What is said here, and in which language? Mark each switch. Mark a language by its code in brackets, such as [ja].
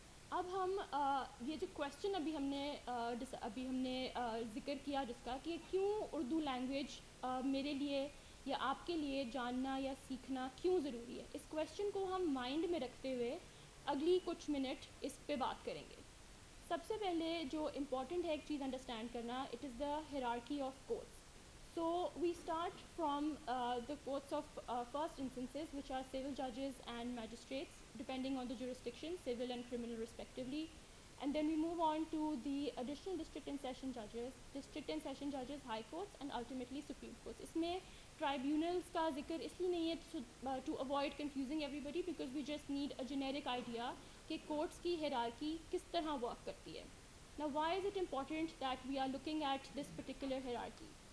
[ur] اب ہم یہ جو کویشچن ابھی ہم نے ذکر کیا جس کا کہ کیوں اردو لینگویج میرے لیے یا آپ کے لیے جاننا یا سیکھنا کیوں ضروری ہے, اس کویشچن کو ہم مائنڈ میں رکھتے ہوئے اگلی کچھ منٹ اس پہ بات کریں گے. سب سے پہلے جو امپورٹنٹ ہے ایک چیز انڈرسٹینڈ کرنا, [en] It is the hierarchy of courts. So we start from the courts of first instances which are civil judges and magistrates depending on the jurisdiction, civil and criminal respectively, and then we move on to the additional district and session judges, high courts, and ultimately supreme courts. [ur] اس میں tribunals کا ذکر اس لیے نہیں ہے [en] to avoid confusing everybody, because we just need a generic idea [ur] کہ courts کی hierarchy کس طرح ورک کرتی ہے. [en] Now why is it important that we are looking at this particular hierarchy?